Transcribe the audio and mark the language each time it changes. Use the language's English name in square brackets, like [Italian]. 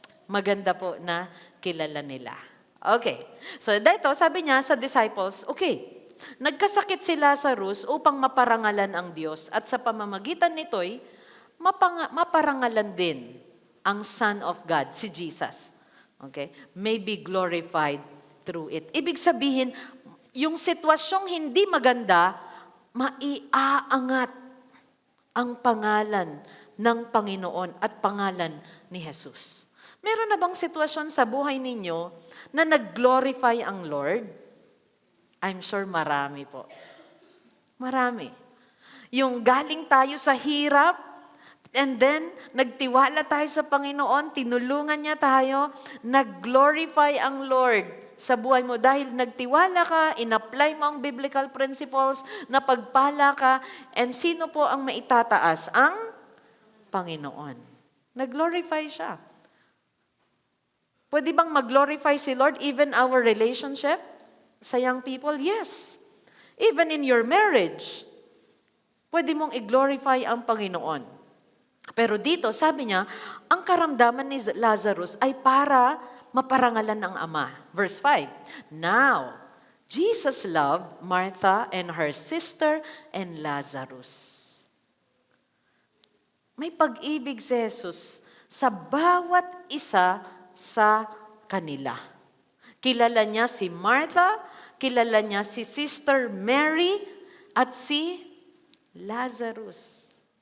[Filipino] Maganda po na kilala nila. Okay. So, dito, sabi niya sa disciples, okay, nagkasakit si Lazarus upang maparangalan ang Diyos at sa pamamagitan nito'y maparangalan din ang Son of God, si Jesus. [English] Okay? May be glorified through it. [Filipino] Ibig sabihin, yung sitwasyong hindi maganda, maiaangat ang pangalan ng Panginoon at pangalan ni Jesus. Meron na bang sitwasyon sa buhay ninyo na nag-glorify ang Lord? [English] I'm sure [Filipino] marami po. Marami. Yung galing tayo sa hirap, and then nagtiwala tayo sa Panginoon, tinulungan niya tayo, nag-glorify ang Lord sa buhay mo. Dahil nagtiwala ka, in-apply mo ang biblical principles, napagpala ka, and sino po ang maitataas? Ang Panginoon. Nag-glorify siya. Pwede bang mag-glorify si Lord [English] even our relationship sa young people? Yes. Even in your marriage, [Filipino] pwede mong i-glorify ang Panginoon. Pero dito, sabi niya, ang karamdaman ni Lazarus ay para maparangalan ng Ama. [English] Verse 5, Now, Jesus loved Martha and her sister and Lazarus. [Filipino] May pag-ibig si Jesus sa bawat isa sa kanila. Kilala niya si Martha, kilala niya si Sister Mary, at si Lazarus.